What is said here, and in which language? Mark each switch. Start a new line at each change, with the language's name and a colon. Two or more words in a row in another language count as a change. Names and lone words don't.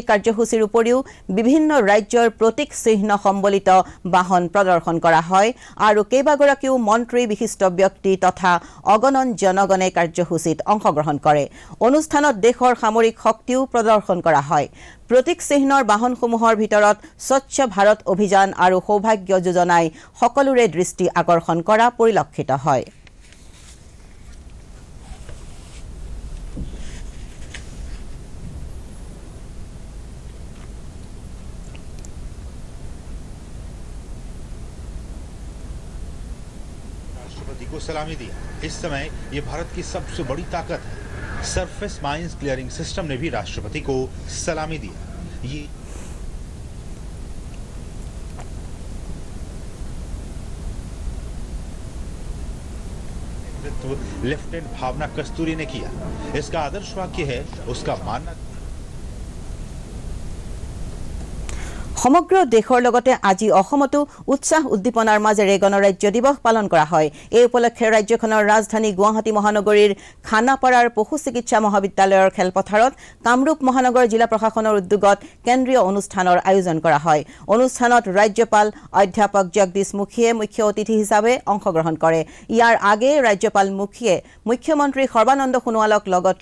Assamese: কাৰ্যসূচীৰ উপৰিও বিভিন্ন ৰাজ্যৰ প্ৰতীক চিহ্ন সম্বলিত বাহন প্ৰদৰ্শন কৰা হয় আৰু কেইবাগৰাকীও মন্ত্ৰী বিশিষ্ট ব্যক্তি তথা অগণন জনগণে কাৰ্যসূচীত অংশগ্ৰহণ কৰে অনুষ্ঠানত দেশৰ সামৰিক শক্তিও প্ৰদৰ্শন কৰা হয় প্ৰতীক চিহ্নৰ বাহনসমূহৰ ভিতৰত স্বচ্ছ ভাৰত অভিযান আৰু সৌভাগ্য যোজনাই সকলোৰে দৃষ্টি আকৰ্ষণ কৰা পৰিলক্ষিত হয়
Hindi: राष्ट्रपति को सलामी दिया इस समय ये भारत की सबसे बड़ी ताकत है
English: surface mines clearing system
Hindi: ने भी राष्ट्रपति को सलामी दिया ये लेफ्टिनेंट भावना कस्तूरी ने किया इसका आदर्श वाक्य है उसका मानना
Assamese: সমগ্ৰ দেশৰ লগতে আজি অসমতো উৎসাহ উদ্দীপনাৰ মাজেৰে গণৰাজ্য দিৱস পালন কৰা হয় এই উপলক্ষে ৰাজ্যখনৰ ৰাজধানী গুৱাহাটী মহানগৰীৰ খানাপাৰাৰ পশু চিকিৎসা মহাবিদ্যালয়ৰ খেলপথাৰত কামৰূপ মহানগৰ জিলা প্ৰশাসনৰ উদ্যোগত কেন্দ্ৰীয় অনুষ্ঠানৰ আয়োজন কৰা হয় অনুষ্ঠানত ৰাজ্যপাল অধ্যাপক জগদীশ মুখীয়ে মুখ্য অতিথি হিচাপে অংশগ্ৰহণ কৰে ইয়াৰ আগে ৰাজ্যপাল মুখীয়ে মুখ্যমন্ত্ৰী সৰ্বানন্দ সোণোৱালক লগত